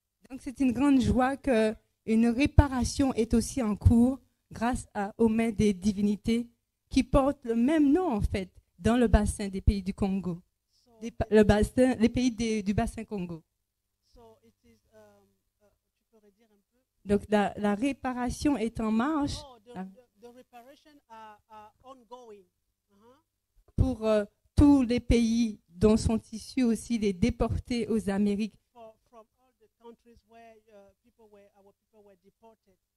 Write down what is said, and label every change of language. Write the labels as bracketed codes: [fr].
[fr] Donc c'est une grande joie qu'une réparation est aussi en cours grâce aux mains des divinités qui portent le même nom en fait dans le bassin des pays du Congo, [en] So [fr] les pays du bassin Congo. [en] so it is. [fr] Tu peux redire un peu? Donc la réparation est en marche [en] Oh, the reparation are ongoing. [fr] pour tous les pays dont sont issus aussi les déportés aux Amériques, [en] From all the countries where our people were deported.